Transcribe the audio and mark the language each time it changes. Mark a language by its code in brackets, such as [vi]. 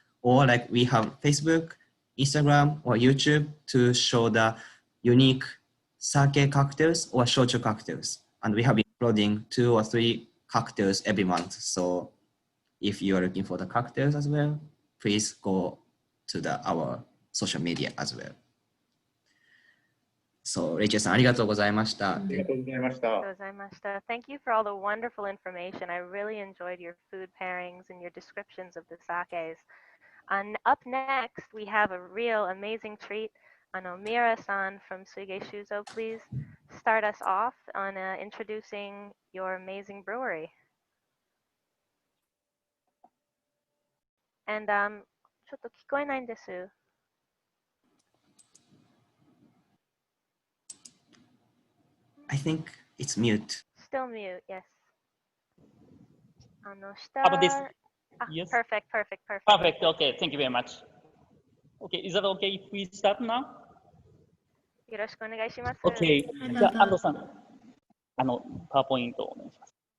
[en] Or like we have Facebook, Instagram, or YouTube to show the unique sake cocktails or shochu cocktails. And we have been uploading 2 or 3 cocktails every month. So if you are looking for the cocktails as well, please go to our social media as well. [ja] So, レイチェルさん、ありがとうございました。ありがとうございました。 Gozaimashita. [en] Thank you for all the wonderful information. I really enjoyed your food pairings and your descriptions of the sakes. And up next, we have a real amazing treat. Mira-san from Suigei Shuzo, please start us off on introducing your amazing brewery. [ja] And ちょっと聞こえないんです。 [en] I think it's mute. Still mute, yes. About this, yes. Perfect. Perfect. Okay, thank you very much. Okay, is that okay if we start now? [ja] よろしくお願いします。 [en] Okay. [ja] じゃあ、安藤さん、パワーポイントをお願いします。